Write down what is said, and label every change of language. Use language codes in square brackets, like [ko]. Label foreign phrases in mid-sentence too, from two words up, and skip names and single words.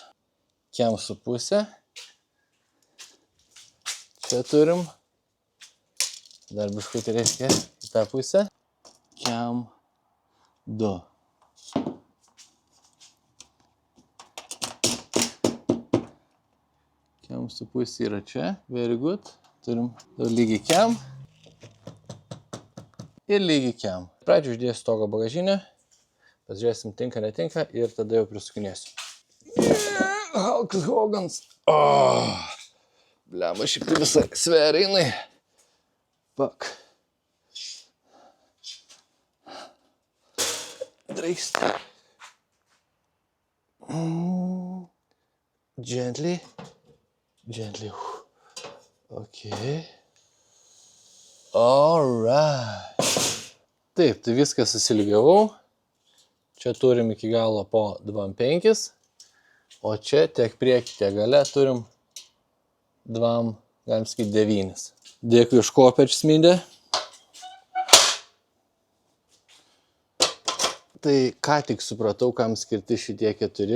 [lt] Kem su pusė. Čia turim. Dar biškutį reikia į tą pusę. Kem 2. Kem su pusė yra čia. [en] Very good. [lt] Turim lygiai kem. Ir lygiai kem. Pradžiu uždėsiu togo bagažinę. Pasižiūrėsim tinka, netinka ir tada jau prisukinėsiu. Hulk Hogans. Blemba, šiek tiek visai sveria jinai. Pak. Dreikst. [en] Gently. Ok. Alright. [lt] Taip, tai viską susilygiavau. Čia turim iki galo po 2,5. O čia tiek priekį, tiek gale turim 2, galim sakyti, 9. Dėkui už kopėč smydė. Tai ką tik supratau, kam skirti šitie 4.